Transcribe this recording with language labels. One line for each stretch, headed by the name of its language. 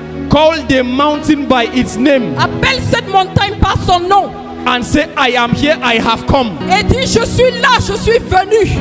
English: Call the mountain by its name
French: Appelle cette montagne par son nom
English: and say, I am here, I have come.
French: et dis, je suis là, je suis venu.